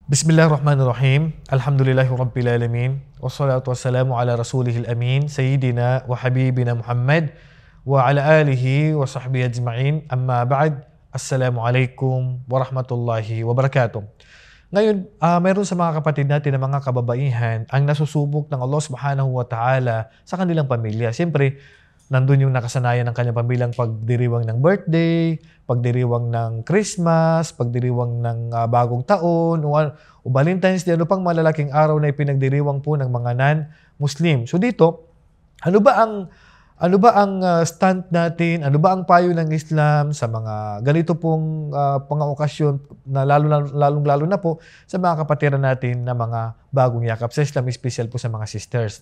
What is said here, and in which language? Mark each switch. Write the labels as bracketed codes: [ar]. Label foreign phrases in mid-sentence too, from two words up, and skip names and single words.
[ar] بسم الله الرحمن الرحيم. الحمد لله رب العالمين. والصلاة والسلام على رسوله الأمين. سيدنا وحبيبنا محمد. وعلى آله وصحبه أجمعين. أما بعد. السلام عليكم ورحمة الله وبركاته. [tl] Ngayon, mayroon sa mga kapatid natin na mga kababaihan ang nasusubok ng Allah [ar] سبحانه وتعالى [tl] sa kanilang pamilya. Siyempre, nandun yung nakasanayan ng kanyang pamilyang pagdiriwang ng birthday, pagdiriwang ng Christmas, pagdiriwang ng bagong taon, o Valentine's Day, ano pang malalaking araw na ipinagdiriwang po ng mga non-Muslim. So dito, ano ba ang stand natin, ano ba ang payo ng Islam sa mga ganito pong mga okasyon na lalong-lalo na po sa mga kapatiran natin na mga bagong yakap sa Islam, special po sa mga sisters.